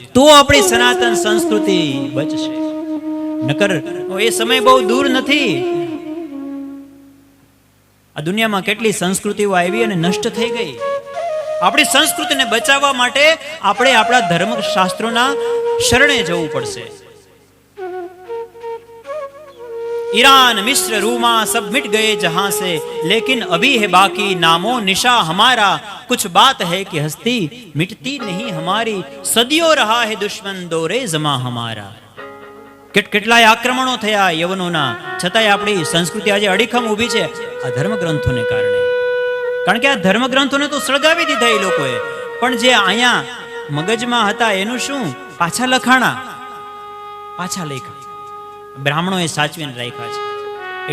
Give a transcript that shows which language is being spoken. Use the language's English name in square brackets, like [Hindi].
[Gujarati] તો આપણી સનાતન સંસ્કૃતિ બચશે. નકર એ સમય બહુ દૂર નથી. આ દુનિયામાં કેટલી સંસ્કૃતિઓ આવી અને નષ્ટ થઈ ગઈ. આપણી સંસ્કૃતિને બચાવવા માટે આપણે આપણા ધર્મશાસ્ત્રોના શરણે જવું પડશે. [Hindi] ईरान मिस्र रूमा सब मिट गए जहां से, लेकिन अभी है बाकी नामो निशा हमारा. कुछ बात है कि हस्ती मिटती नहीं हमारी, सदियों रहा है दुश्मन दौरे जमा हमारा. [Gujarati] કેટલાય આક્રમણો થયા યવનોના, છતાંય આપણી સંસ્કૃતિ આજે અડીખમ ઊભી છે આ ધર્મગ્રંથોને કારણે. કારણ કે આ ધર્મગ્રંથોને તો સળગાવી દીધા એ લોકોએ, પણ જે અહીંયા મગજમાં હતા એનું શું? પાછા લખાણા, પાછા લેખા બ્રાહ્મણોએ સાચવીને રાખ્યા છે.